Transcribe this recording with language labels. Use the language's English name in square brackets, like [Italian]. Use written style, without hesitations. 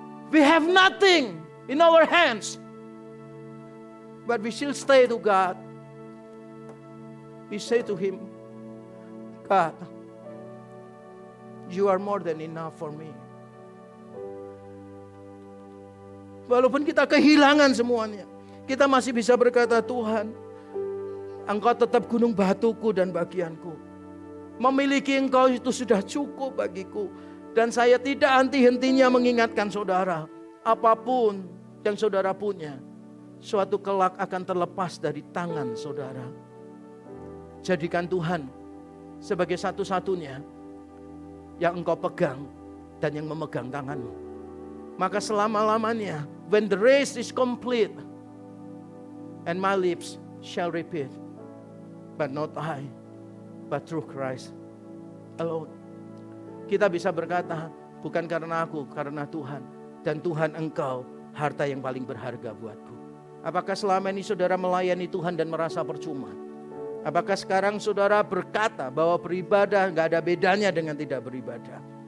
[English] We have nothing in our hands. But we still stay to God. We say to Him, God, You are more than enough for me. [Indonesian] Walaupun kita kehilangan semuanya, kita masih bisa berkata, Tuhan, Engkau tetap gunung batuku dan bagianku. Memiliki Engkau itu sudah cukup bagiku. Dan saya tidak henti-hentinya mengingatkan saudara, apapun yang saudara punya, suatu kelak akan terlepas dari tangan saudara. Jadikan Tuhan sebagai satu-satunya yang engkau pegang dan yang memegang tanganmu. Maka selama-lamanya, [English] when the race is complete, and my lips shall repeat, but not I, but through Christ alone. [Indonesian] Kita bisa berkata, bukan karena aku, karena Tuhan. Dan Tuhan Engkau, harta yang paling berharga buatku. Apakah selama ini saudara melayani Tuhan dan merasa percuma? Apakah sekarang saudara berkata bahwa beribadah gak ada bedanya dengan tidak beribadah?